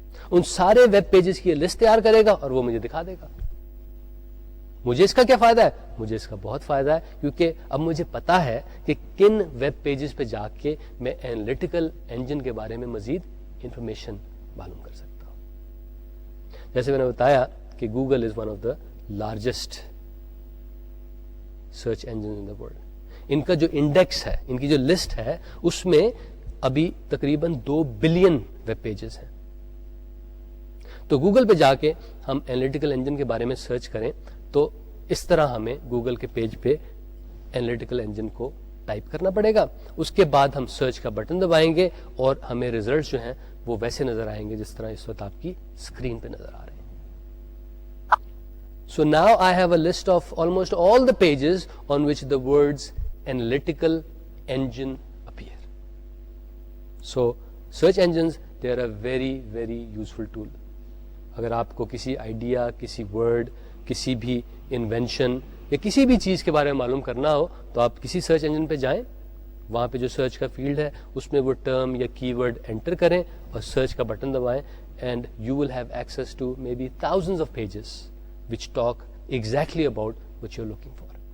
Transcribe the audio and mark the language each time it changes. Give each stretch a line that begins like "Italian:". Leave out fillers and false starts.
Urdu: ان سارے web pages کی list تیار کرے گا اور وہ مجھے دکھا دے گا. مجھے اس کا کیا فائدہ ہے؟ مجھے اس کا بہت فائدہ ہے, کیونکہ اب مجھے پتا ہے کہ کن ویب پیجز پہ جا کے میں اینالیٹیکل انجن کے بارے میں مزید انفارمیشن معلوم کر سکتا ہوں. جیسے میں نے بتایا کہ
English: Google is one of the largest search engine in the world.
Urdu: ان کا جو انڈیکس ہے, ان کی جو لسٹ ہے, اس میں ابھی تقریباً 2 بلین ویب پیجز ہیں. تو گوگل پہ جا کے ہم اینالیٹیکل انجن کے بارے میں سرچ کریں تو اس طرح ہمیں گوگل کے پیج پہ اینالیٹیکل انجن کو ٹائپ کرنا پڑے گا. اس کے بعد ہم سرچ کا بٹن دبائیں گے اور ہمیں ریزلٹس جو ہیں وہ ویسے نظر آئیں گے جس طرح اس وقت آپ کی اسکرین پہ نظر آ رہے ہیں.
English: So now I have a list of almost all the pages on which the words analytical engine appear. So search engines, they are a very very useful tool.
Urdu: اگر آپ کو کسی آئیڈیا, کسی ورڈ, کسی بھی انوینشن یا کسی بھی چیز کے بارے میں معلوم کرنا ہو تو آپ کسی سرچ انجن پہ جائیں, وہاں پہ جو سرچ کا فیلڈ ہے اس میں وہ ٹرم یا کی ورڈ انٹر کریں اور سرچ کا button دبائیں,
English: And you will have access to may be thousands of pages which talk exactly about what you're looking for.